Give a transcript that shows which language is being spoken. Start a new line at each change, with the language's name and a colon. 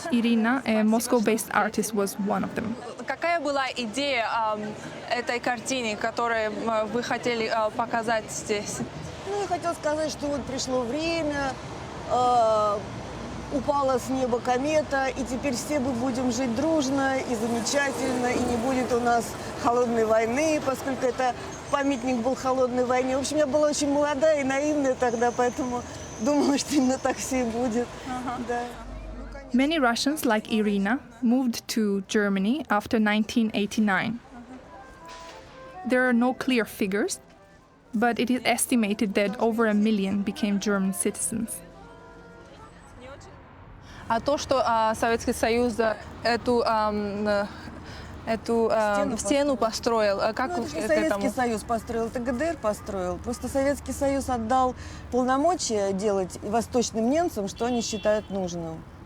English: Irina, a Moscow-based artist, was one of them.
Russian: Какая была идея этой картины, которую вы хотели показать здесь? Ну, я хотела сказать, что вот пришло время, упала с неба комета, и теперь все мы будем жить дружно и замечательно, и не будет у нас холодной войны, поскольку это памятник был холодной войне. В общем, я была очень молодая и наивная тогда, поэтому думала, что именно так все и будет. Да.
English: Many Russians, like Irina, moved to Germany after 1989. There are no clear figures, but it is estimated that over 1 million became German citizens.
Russian: А то, что Советский Союз эту стену построил, как это не Советский Союз построил, это ГДР построил. Просто Советский Союз отдал полномочия делать восточным немцам, что они считают нужным.